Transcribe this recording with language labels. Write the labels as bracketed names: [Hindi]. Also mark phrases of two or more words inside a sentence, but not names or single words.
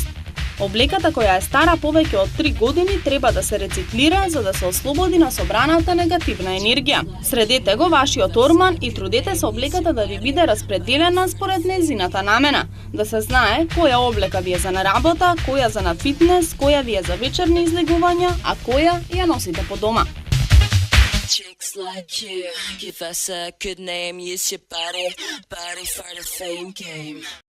[Macedonian] Облеката која е стара повеќе од 3 години треба да се рециклира за да се ослободи на собраната негативна енергија. Средете го вашиот орман и трудете се облеката да ви биде распределена според нејзината намена, да се знае која облека ви е за на работа, која за на фитнес, која ви е за вечерни излегувања, а која ја носите по дома. [English] Chicks like you, give us a good name, use your body for the fame game.